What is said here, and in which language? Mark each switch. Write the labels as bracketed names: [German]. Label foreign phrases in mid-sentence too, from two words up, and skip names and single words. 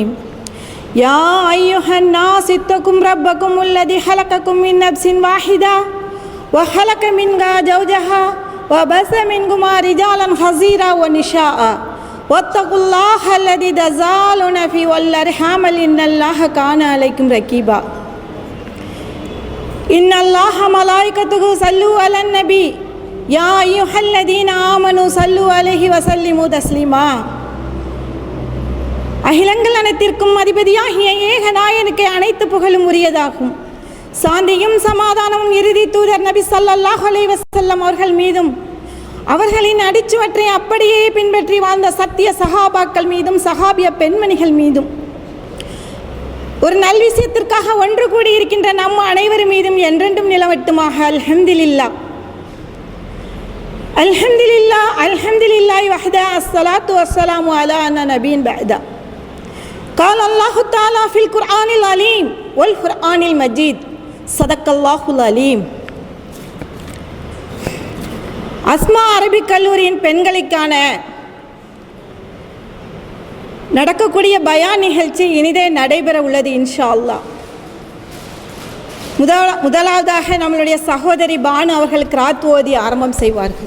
[Arabic] يا أيها الناس اتقوا ربكم الذي خلقكم من نفس واحدة وخلق منها زوجها وبث منهما رجالا كثيرا ونساء واتقوا الله الذي تساءلون فيه والأرحام إن الله كان عليكم رقيبا. إن الله ملائكته صلوا على النبي يا أيها الذين آمنوا صلوا عليه وسلموا تسليما. [Tamil] அகிலங்கள் அனைத்திற்கும் அதிபதியாகிய ஏகநாயனுக்கு அனைத்து புகழும் உரியதாகும். சாந்தியும் சமாதானமும் இறுதி தூதர் நபி [Arabic] صلى الله عليه وسلم [Tamil] அவர்கள் மீதும் அவர்களின் அடிச்சுவற்றை அப்படியே பின்பற்றி வாழ்ந்த சத்திய சஹாபாக்கள் மீதும் சஹாபிய பெண்மணிகள் மீதும் ஒரு நல் விஷயத்திற்காக ஒன்று கூடி இருக்கின்ற நம்ம அனைவர் மீதும் என்றென்றும் நிலவட்டுமாக. [Arabic] الحمد لله الحمد لله الحمد لله وحده الصلاة والسلام على نبي بعده. قال الله تعالى في القرآن العليم والقرآن المجيد صدق الله العليم. [Tamil] அஸ்மா அரபிக் கல்லூரியின் பெண்களுக்கான நடக்கக்கூடிய பயான் நிகழ்ச்சி இனிதே நடைபெற உள்ளது [Arabic] إن شاء الله. [Tamil] முதலாவதாக நம்மளுடைய சகோதரி பானு அவர்கள் கிராத் ஓதி ஆரம்பம் செய்வார்கள்.